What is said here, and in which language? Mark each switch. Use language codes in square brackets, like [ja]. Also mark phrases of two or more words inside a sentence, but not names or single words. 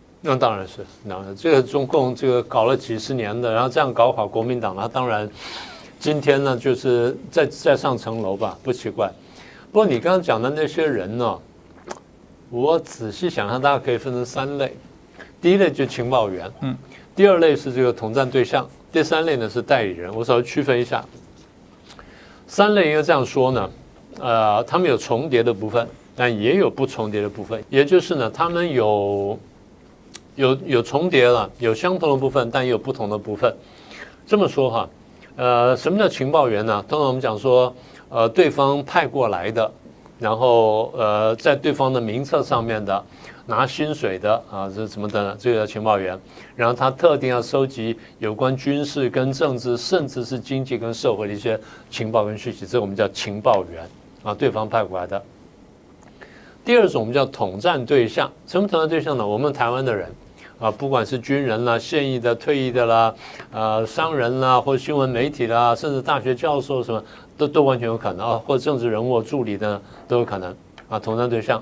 [zh] 那當然是，這個中共這個搞了幾十年的，然後這樣搞垮國民黨，那當然今天呢就是再上層樓吧，不奇怪。不過你剛剛講的那些人呢，我仔細想想，大家可以分成3類。第一類就是情報員，第二類是這個統戰對象，第三類呢是代理人。我稍微區分一下，3類應該這樣說呢，他們有重疊的部分，但也有不重疊的部分，也就是呢，他們有重疊了，有相同的部分，但也有不同的部分。這麼說哈，什麼叫情報員呢？通常我們講說，對方派過來的，然後在對方的名冊上面的。拿薪水的啊，這什麼的這個情報員，然後他特定要收集有關軍事跟政治，甚至是經濟跟社會的一些情報跟訊息，這我們叫情報員啊，對方派過來的。第二種我們叫統戰對象，什麼統戰對象呢？我們台灣的人啊，不管是軍人啦、現役的、退役的啦、商人啦，或者新聞媒體啦，甚至大學教授什麼，都完全有可能啊，或者政治人物助理的都有可能啊，統戰對象。